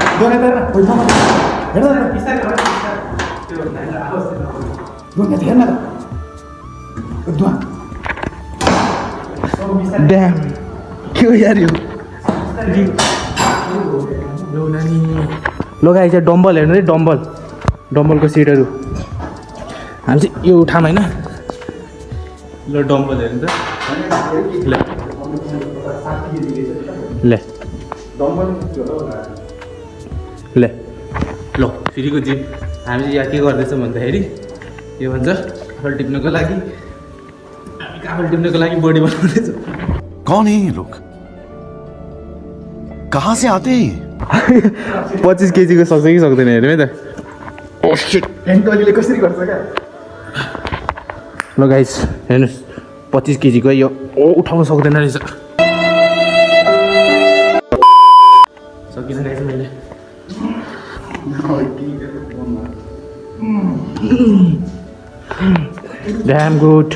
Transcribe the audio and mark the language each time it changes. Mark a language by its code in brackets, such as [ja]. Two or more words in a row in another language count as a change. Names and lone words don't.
[ne] ड्याम के हो यार यो लगाइ चाहिँ डम्बल हेर्नु है डम्बलको सिटहरू हामी चाहिँ यो उठाम होइन ल डम्बल हेर्नु त ले ल फेरिको जिम हामी चाहिँ यहाँ के गर्दैछौँ भन्दाखेरि के भन्छ काफल टिप्नको लागि बडी बनाउँदैछौँ [hi] कौन है ये लोग कहाँ से आते हैं [ne] 25 केजीको सक्छ कि सक्दैन हेर्नु है त कसरी गर्छ क्या ल गाइस हेर्नुहोस् 25 केजीको यो उठाउन सक्दैन रहेछ सकिन रहेछ मैले [en] damn good